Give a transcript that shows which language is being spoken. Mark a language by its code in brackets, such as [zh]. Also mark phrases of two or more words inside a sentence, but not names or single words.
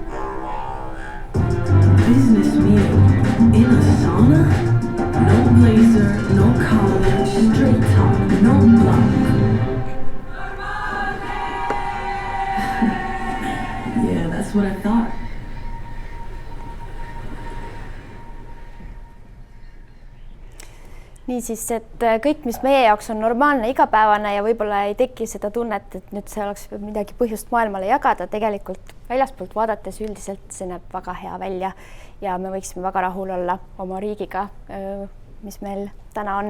[en] Business meeting in a sauna? No blazer, no collar, straight top, no block. Yeah, that's what I thought. [et] Niisiis, et kõik, mis meie jaoks on normaalne, igapäevane ja võib-olla ei teki seda tunnet, et nüüd see oleks midagi põhjust maailmale jagada, tegelikult väljaspoolt vaadates üldiselt see näeb väga hea välja ja me võiksime väga rahul olla oma riigiga, mis meil täna on.